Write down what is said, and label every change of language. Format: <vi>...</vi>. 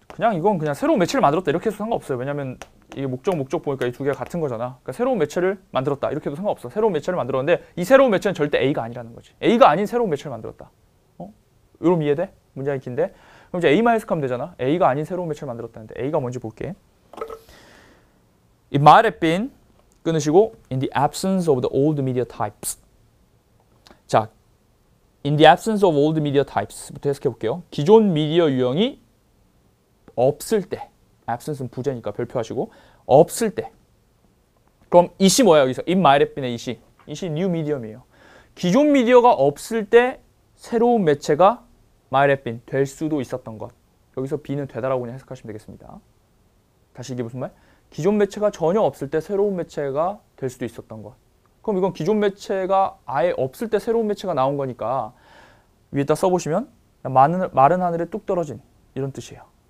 <ko>이건 그냥 새로운 매체를 만들었다 이렇게 해도 상관없어요. 왜냐면 이게 목적 보니까 이 두 개가 같은 거잖아. 그러니까 새로운 매체를 만들었다 이렇게 해도 상관없어. 새로운 매체를 만들었는데 이 새로운 매체는 절대 A가 아니라는 거지. A가 아닌 새로운 매체를 만들었다. 여러분 이해돼? 문장이 긴데? 그럼 이제 A만 해석하면 되잖아. A가 아닌 새로운 매체를 만들었다는데 A가 뭔지 볼게.</ko> <en>It might have been</en> <ko>끊으시고</ko> <en>in the absence of the old media types.</en> <ko>자,</ko> <en>in the absence of old media types</en> <ko>부터 해석해 볼게요. 기존 미디어 유형이 없을 때, absence는 부재니까 별표하시고 없을 때. 그럼 it이 뭐야 여기서?</ko> <en>It might have been</en> <ko>의 it이 new medium이에요. 기존 미디어가 없을 때 새로운 매체가</ko> <en>might have been</en> <ko>될 수도 있었던 것. 여기서 be는 되다라고 그냥 해석하시면 되겠습니다. 다시 이게 무슨 말? 기존 매체가 전혀 없을 때 새로운 매체가 될 수도 있었던 것. 그럼 이건 기존 매체가 아예 없을 때 새로운 매체가 나온 거니까 위에다 써보시면 마른 하늘에 뚝 떨어진 이런 뜻이에요.</ko>